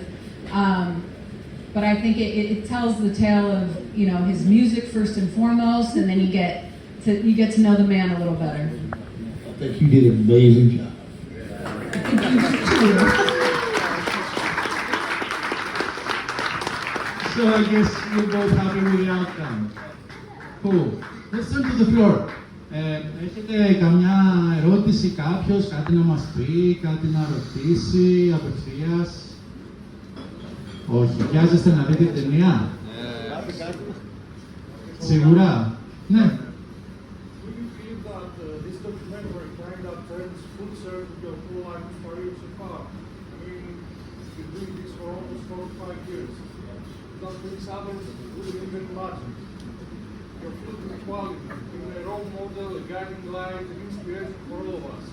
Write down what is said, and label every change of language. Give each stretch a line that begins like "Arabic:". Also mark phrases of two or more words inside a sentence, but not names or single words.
English: But I think it tells the tale of, you know, his music first and foremost, and then you get to know the man a little better. I think you did an amazing job. I think you did too. So I guess you're both happy with the outcome. Cool. Let's turn to the floor.
Greek: Έχετε καμιά ερώτηση, κάποιος, κάτι να μας πει, κάτι να ρωτήσει, απευθείας? Όχι. Βιάζεστε να δείτε την ταινία? Σίγουρα. Ναι.
English: Do you feel that this documentary kind of turns full circle your whole life career so far? I mean, you've been doing this for almost 45 years. That brings others who wouldn't even imagine. Your film quality, being a role model, a guiding light, an inspiration for all of us.